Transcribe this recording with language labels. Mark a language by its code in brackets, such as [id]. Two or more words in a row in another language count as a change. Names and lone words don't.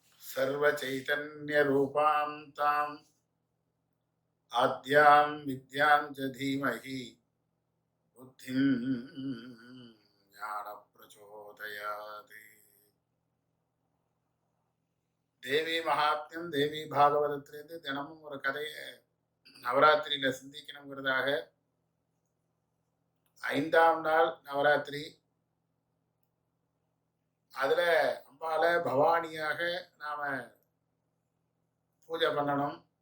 [sa] सर्वचैतन्यरूपां ताम् आद्यां विद्यां च धीमहि बुद्धिं ज्ञानप्रचोदयात्। [ta] தேவி மகாத்மியம் தேவி பாகவதத்திலிருந்து தினமும் ஒரு கதையை நவராத்திரியில சிந்திக்கணுங்கிறதாக 5ஆம் நாள் நவராத்திரி. அதுல அம்பால பவானியாக நாம பூஜை பண்ணணும்.